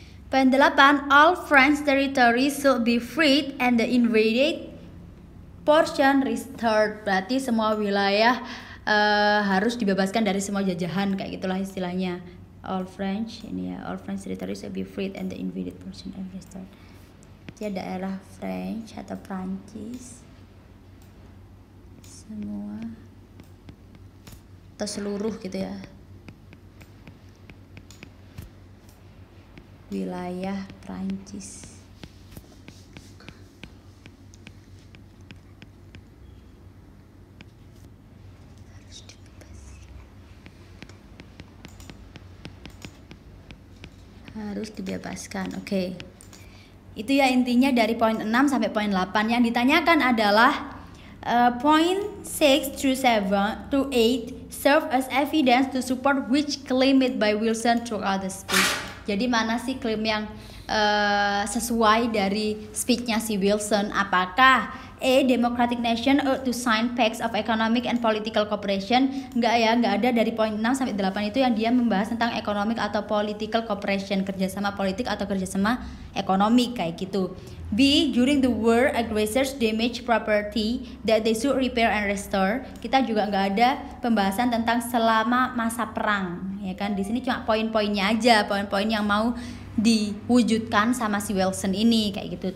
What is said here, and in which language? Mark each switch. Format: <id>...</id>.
<id>Poin 8,</id> <en>all French territories should be freed and the invaded portion restored.</en> <id>Berarti semua wilayah harus dibebaskan dari semua jajahan, kayak gitulah istilahnya.</id> <en>All French territories should be freed and the invaded portion restored.</en> <id>Jadi daerah French atau Prancis semua atau seluruh gitu ya, wilayah Prancis harus dibebaskan. Oke. Itu ya intinya dari poin 6 sampai poin 8. Yang ditanyakan adalah</id> <en>point 6 through 7 to 8 serve as evidence to support which claim made by Wilson throughout the speech.</en> <id>Jadi mana sih klaim yang sesuai dari speechnya si Wilson?</id> <en>Apakah democratic nation ought to sign pacts of economic and political cooperation?</en> <id>Nggak ada. Dari poin 6 sampai 8 itu yang dia membahas tentang economic atau political cooperation, kerjasama politik atau kerjasama ekonomi kayak gitu.</id> <en>B, during the war aggressors damage property that they should repair and restore.</en> <id>Kita juga nggak ada pembahasan tentang selama masa perang, ya kan? Di sini cuma poin-poinnya aja, poin-poin yang mau diwujudkan sama si Wilson ini kayak gitu.</id>